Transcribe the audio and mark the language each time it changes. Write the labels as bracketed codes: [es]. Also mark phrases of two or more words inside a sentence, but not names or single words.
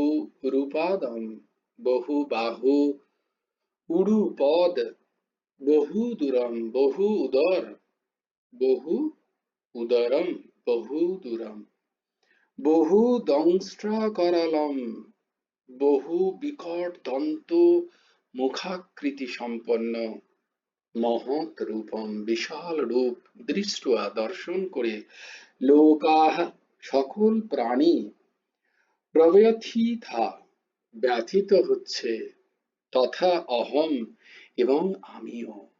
[sa] রূপাদম, বহু বাহু উড়ুপদ, বহু দূরম বহু উদর, বহু উদরম বহু দূরম, বহু দংষ্ট্রাকরালম, বহু বিকট দন্ত মুখাকৃতি সম্পন্ন, মহৎ রূপম, বিশাল রূপ, দৃष्ट्वा [bn] দর্শন করে, [sa] লোকাহ [bn] সকল প্রাণী, [sa] প্রব্যথিতা [bn] ব্যথিত হচ্ছে, [sa] তথা অহম [bn] এবং আমিও।